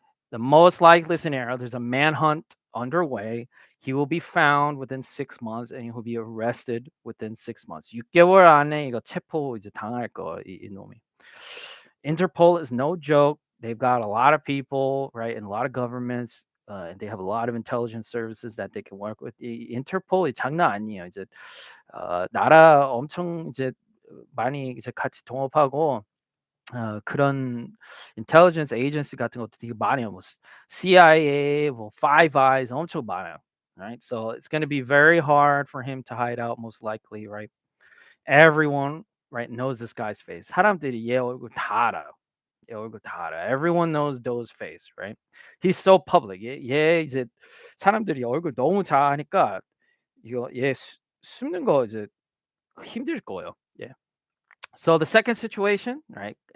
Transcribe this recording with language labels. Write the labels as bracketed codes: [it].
[en] The most likely scenario, there's a manhunt underway. He will be found within 6 months and he will be arrested within 6 months. [ko] 6개월 안에 이거 체포 이제 당할 거 이놈이. [en] Interpol is no joke. They've got a lot of people, right, and a lot of governments. And they have a lot of intelligence services that they can work with. [ko] 이 인터폴이 장난 아니에요. 이제 나라 엄청 이제 많이 이제 같이 동업하고 그런 인텔리전스 에이전시 같은 것도 되게 많아요. 뭐 CIA, 뭐 Five Eyes 엄청 많아요. [en] Right? So it's going to be very hard for him to hide out most likely, right? Everyone, right, knows this guy's face. [ko] 사람들이 얘 얼굴 다 알아요. 얘 얼굴 다 알아요. [en] Everyone knows Doe's face, right? He's so public. [ko] 얘 이제 사람들이 얼굴 너무 잘 아니까 이거 얘 숨는 거 이제 힘들 거예요. 예. [en] So the second situation, right?